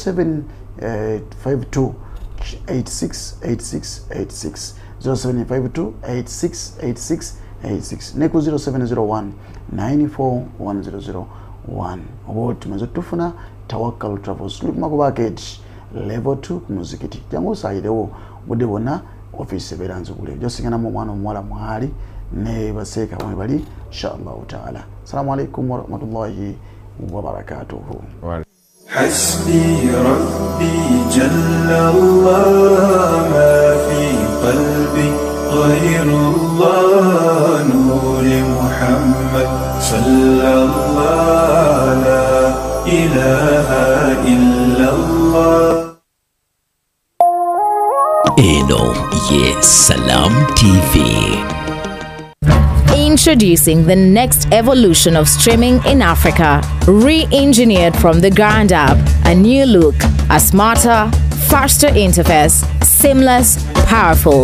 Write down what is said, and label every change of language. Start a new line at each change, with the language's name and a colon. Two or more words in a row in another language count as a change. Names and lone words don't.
Ganda: 0752 868686 0752868686 ne ku 0701 941001 oba tumaze tufuna Tawakkal Travels tuli kumakubaket level 2 ku muzikiti jangu osayirewo budde bwonna office ebeera nzigule josinganamu omwana omuwala mwali ne baseeka mwe bali
Arabic: إن شاء الله تعالى. السلام عليكم ورحمة الله وبركاته. حسبي ربي جل الله ما في قلبي غير الله نور محمد صلى الله لا إله إلا الله.
English: Yes, Salam TV. Introducing the next evolution of streaming in Africa, re-engineered from the ground up. A new look, a smarter, faster interface, seamless, powerful.